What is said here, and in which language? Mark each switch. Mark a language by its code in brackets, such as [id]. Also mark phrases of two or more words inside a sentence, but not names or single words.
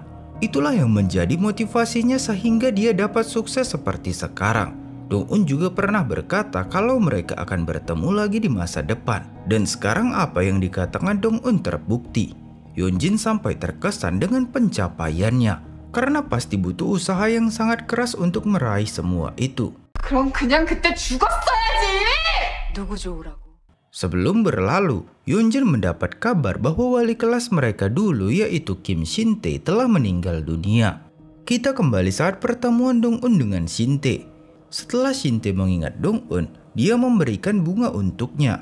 [id] Itulah yang menjadi motivasinya sehingga dia dapat sukses seperti sekarang. Dong-un juga pernah berkata kalau mereka akan bertemu lagi di masa depan. Dan sekarang apa yang dikatakan Dong-un terbukti. Yeonjin sampai terkesan dengan pencapaiannya, karena pasti butuh usaha yang sangat keras untuk meraih semua itu. [ko] 그럼 그냥 그때 죽었어야지! 누구 좋으라고? [id] Sebelum berlalu, Yeonjin mendapat kabar bahwa wali kelas mereka dulu yaitu Kim Shin-tae telah meninggal dunia. Kita kembali saat pertemuan Dong-un dengan Shin-tae. Setelah Shin-tae mengingat Dong-un, dia memberikan bunga untuknya.